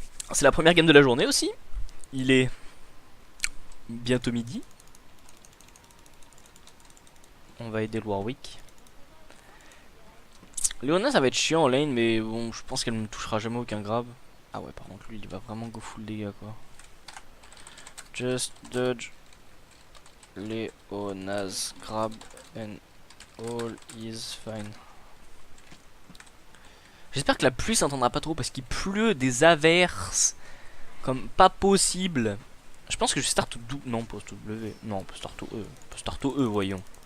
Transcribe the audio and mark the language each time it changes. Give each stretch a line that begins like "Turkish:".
French: C'est la première game de la journée aussi. Il est bientôt midi. On va aider le Warwick. Léona ça va être chiant en lane, mais bon, je pense qu'elle ne me touchera jamais aucun grab. Ah ouais, par contre lui il va vraiment go full dégâts quoi.
English: Just dodge Leona's grab and all is fine.
French: J'espère que la pluie s'entendra pas trop parce qu'il pleut des averses comme pas possible. Je pense que je start au W. Non, pas au W. Non, on peut start au E. On peut start au E, voyons.